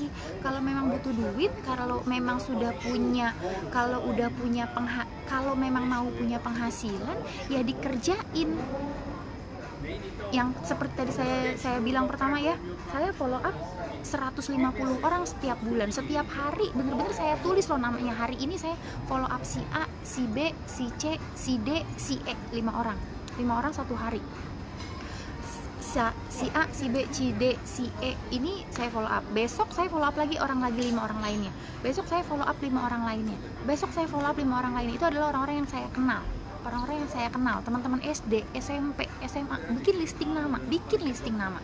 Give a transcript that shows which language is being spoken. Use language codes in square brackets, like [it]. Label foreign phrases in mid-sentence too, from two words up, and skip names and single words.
[id] Kalau memang butuh duit, kalau memang memang mau punya penghasilan ya dikerjain. Yang seperti tadi saya bilang pertama ya, saya [en] follow up [id] 150 orang setiap bulan, setiap hari, bener-bener saya tulis loh namanya. Hari ini saya [en] follow up [id] si A, si B, si C, si D, si E, 5 orang satu hari. Si A, si B, si D, si E ini saya [en] follow up. [id] Besok saya [en] follow up [id] lagi 5 orang lainnya. Besok saya [en] follow up [id] 5 orang lainnya. Besok saya [en] follow up [id] 5 orang lainnya. Itu adalah orang-orang yang saya kenal. Teman-teman SD, SMP, SMA, bikin listing nama.